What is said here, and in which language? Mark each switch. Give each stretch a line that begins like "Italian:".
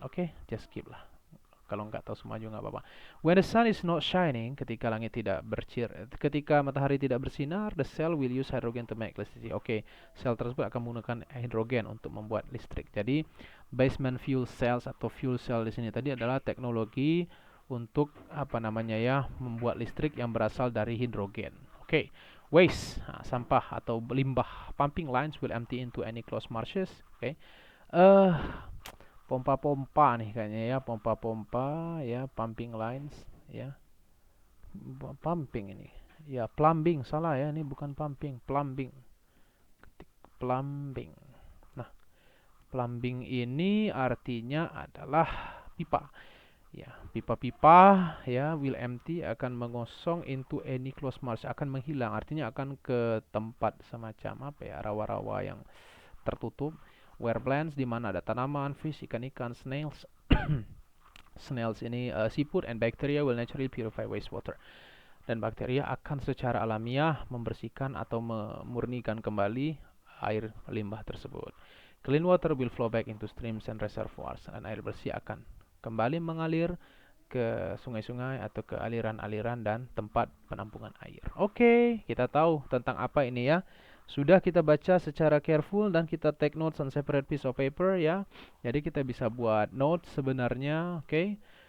English: Oke, just skip lah.
Indonesian: Kalau nggak tahu semua juga nggak apa-apa.
English: When the sun is not shining,
Indonesian: ketika matahari tidak bersinar,
English: the cell will use hydrogen to make electricity.
Indonesian: Oke, sel tersebut akan menggunakan hidrogen untuk membuat listrik. Jadi, basement fuel cells atau fuel cell di sini tadi adalah teknologi untuk membuat listrik yang berasal dari hidrogen. Oke. waste, sampah atau limbah.
English: Pumping lines will empty into any closed marshes.
Indonesian: Oke. Eh, pompa-pompa nih kayaknya ya, pompa-pompa ya, pumping lines ya. Pumping ini. Ya, plumbing salah ya, ini bukan pumping, plumbing. Ketik plumbing. Nah, plumbing ini artinya adalah pipa. Ya, pipa-pipa ya
English: will empty
Indonesian: akan mengosong
English: into any closed marsh,
Indonesian: akan menghilang, artinya akan ke tempat semacam apa ya, rawa-rawa yang tertutup.
English: Where plants,
Indonesian: di mana ada tanaman,
English: fish, ikan-ikan, snails. Snails ini seafood and bacteria will naturally purify wastewater.
Indonesian: Dan bakteria akan secara alamiah membersihkan atau memurnikan kembali air limbah tersebut.
English: Clean water will flow back into streams and reservoirs.
Indonesian: Dan air bersih akan kembali mengalir ke sungai-sungai atau ke aliran-aliran dan tempat penampungan air. Oke, kita tahu tentang apa ini ya. Sudah kita baca secara careful dan kita
English: take notes on separate piece of paper
Indonesian: ya. Jadi kita bisa buat notes sebenarnya, oke.